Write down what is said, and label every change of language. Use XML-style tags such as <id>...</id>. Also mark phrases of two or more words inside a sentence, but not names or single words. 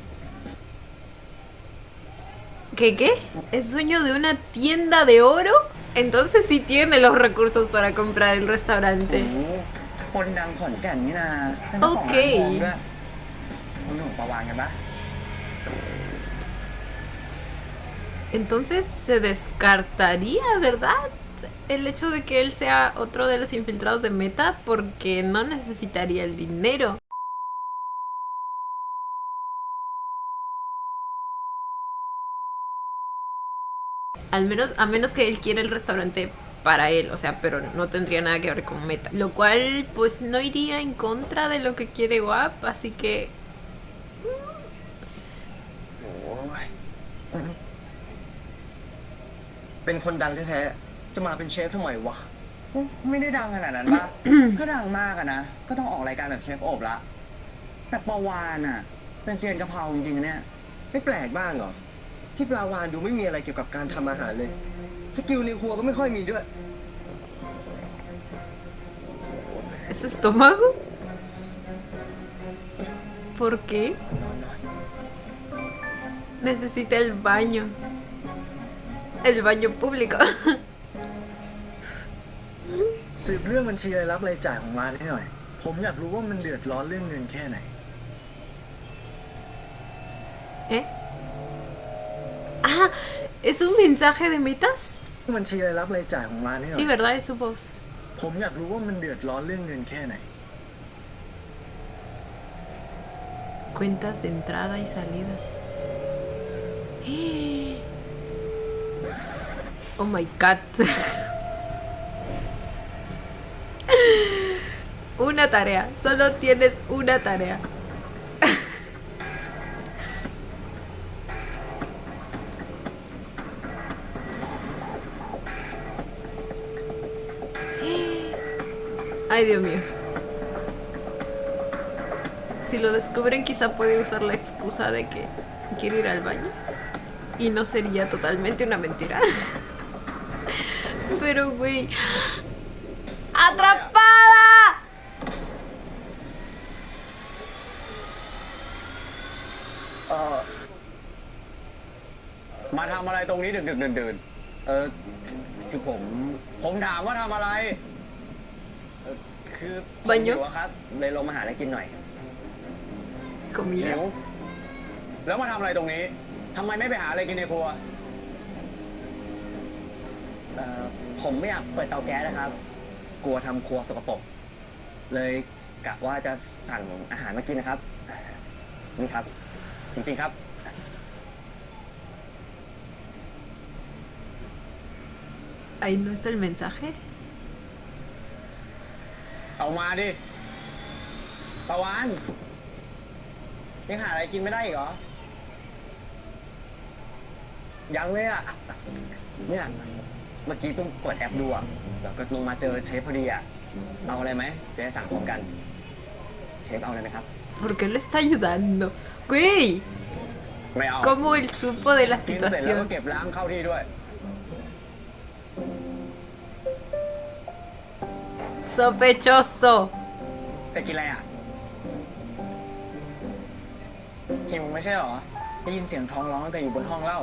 <es>¿Qué? ¿Es dueño de una tienda de oro? Entonces sí tiene los recursos para comprar el restaurante.</es> <th>คนดังขอนแก่นนี่นาเป็นเจ้าของร้านทองด้วยคุณหนูประวานกันปะ</th> <es>Entonces se descartaría, ¿verdad? El hecho de que él sea otro de los infiltrados de Meta porque no necesitaría el dinero. Al menos, a menos que él quiera el restaurante para él, o sea, pero no tendría nada que ver con Meta. Lo cual, pues, no iría en contra de lo que quiere WAP, así que...</es> <th>เป็นคนดังแท้ๆจะมาเป็นเชฟทำไมวะ ไม่ได้ดังขนาดนั้นปะ ถ้าดังมากอะนะ ก็ต้องออกรายการแบบเชฟโอบละ แต่ประวานอะเป็นเซียนกะเพราจริงๆเนี่ย ไม่แปลกบ้างเหรอ ที่ปลาวานดูไม่มีอะไรเกี่ยวกับการทำอาหารเลย สกิลในครัวก็ไม่ค่อยมีด้วย</th> <es>¿Es su estómago? ¿Por qué? Necesita el baño. El baño público.</es> <th>สืบเรื่องบัญชีรายรับรายจ่ายของร้านให้หน่อย ผมอยากรู้ว่ามันเดือดร้อนเรื่องเงินแค่ไหน</th> <es>¿Eh? Ah, ¿es un mensaje de metas?</es> <th>บัญชีรายรับรายจ่ายของร้านให้หน่อ</th> <es>Sí,</es> <th>ย</th> <es>¿verdad? Es su voz.</es> <th>ผมอยากรู้ว่ามันเดือดร้อนเรื่องเงินแค่ไหน</th> <es>Cuentas de entrada y salida.</es> <en>Oh my god.</en> <es>Una tarea. Solo tienes una tarea. Ay, Dios mío. Si lo descubren, quizá puede usar la excusa de que quiere ir al baño. Y no sería totalmente una mentira. Pero, güey. ¡Atrapada!</es> <th>มาทำอะไรตรงนี้ดึกๆดื่นๆคือผมถามว่าทำอะไร คือผม บัญญั หิ ติ วอะครับ เลยลงมาหาอะไรกินหน่อย</th> <es>Comida.</es> <th>หิวแล้วมาทำอะไรตรงนี้ทำไมไม่ไปหาอะไรกินในครัว ผมไม่อยากเปิดเตาแก๊สนะครับ กลัวทำครัวสกปรก เลยกะว่าจะสั่งอาหารมากินนะครับ นี่ครับ จริงๆครับ</th> <es>Ahí no está el mensaje.</es> <th>เอามาดิ ประวานยังหาอะไรกินไม่ได้อีกเหรอ ยังเลยอ่ะ เนี่ยเมื่อกี้เพิ่งเปิดแอปดูอ่ะแล้วก็ลงมาเจอเชฟพอดีอ่ะ เอาอะไรไหมจะได้สั่งพร้อมกัน เชฟเอาอะไรไหมครับ</th> <es>¿Por qué lo está ayudando? Güey.</es> <th>ไม่เอา</th> <es>¿Cómo él supo de la</es> <th>กินเสร็จแล้วก็</th> <es>situación?</es> <th>เก็บล้างเข้าที่ด้วย</th> <es>Sospechoso.</es> <th>จะกินอะไรอ่ะ หิวไม่ใช่เหรอ ได้ยินเสียงท้องร้องตั้งแต่อยู่บนห้องเล่า</th>